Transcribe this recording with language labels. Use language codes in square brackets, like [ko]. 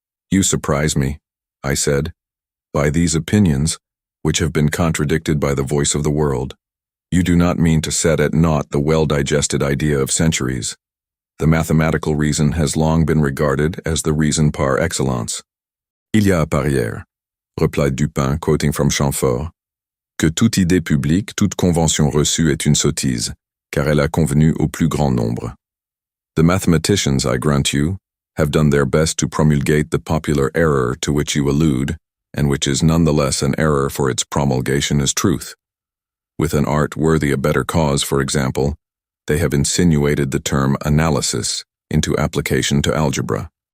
[en] You surprise me, I said, by these opinions, which have been contradicted by the voice of the world. You do not mean to set at naught the well-digested idea of centuries. The mathematical reason has long been regarded as the reason par excellence. [fr] Il y a à parier, [en] replied Dupin, quoting from Chamfort, [fr] que toute idée publique, toute convention reçue est une sottise, car elle a convenu au plus grand nombre. [en] The mathematicians, I grant you, have done their best to promulgate the popular error to which you allude, and which is none the less an error for its promulgation as truth. With an art worthy a better cause, for example, they have insinuated the term analysis into application to algebra.